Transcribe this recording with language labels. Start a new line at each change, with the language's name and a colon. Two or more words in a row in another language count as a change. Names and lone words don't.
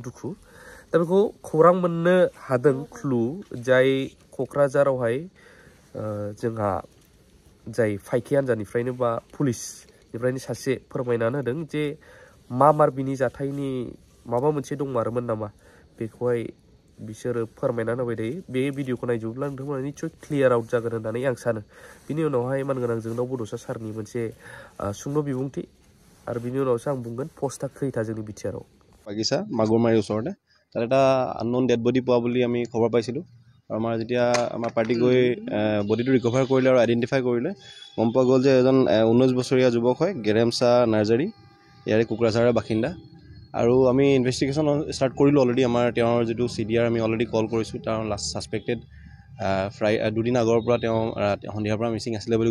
Bodo: दुखु दा बेखौ खौरां मोननो हादों क्लु जाय क'क्राझारावहाय जोंहा जाय फाइखि आनजादनिफ्रायनो बा पुलिसनिफ्रायनो सासे फोरमायनानै होदों जे मार बिनि जाथायनि माबा मोनसे दंमारोमोन नामा बेखौहाय बिसोरो फोरमायनानै होबाय थायो बे भिडिअखौ नायजोबोब्ला नोंथांमोना निस्सय
English: clear out
Bodo: जागोन होननानै आं सानो बिनि उनावहाय मानगोनां जोंनाव बड'सा सारनि मोनसे सुंद' बिबुंथि आरो बिनि उनावसो आं बुंगोन पस्टआ खैथा जोंनि बिटिआरआव
Assamese: বাগিচা মাগুৰমাৰীৰ ওচৰতে তাত এটা
English: unknown dead body
Assamese: পোৱা বুলি আমি খবৰ পাইছিলোঁ আৰু আমাৰ যেতিয়া আমাৰ পাৰ্টি গৈ বডিটো ৰিকভাৰ কৰিলে আৰু আইডেণ্টিফাই কৰিলে গম পোৱা গ'ল যে এজন 19 বছৰীয়া যুৱক হয় গেৰেমচা নাৰ্জাৰী ইয়াৰে কোকৰাঝাৰৰ বাসিন্দা আৰু আমি
English: investigation start
Assamese: কৰিলোঁ অলৰেডি আমাৰ তেওঁৰ যিটো CDR আমি অলৰেডি কল কৰিছোঁ তেওঁৰ
English: last suspected
Assamese: দুদিন আগৰ পৰা তেওঁ সন্ধিয়াৰ পৰা মিচিং আছিলে বুলি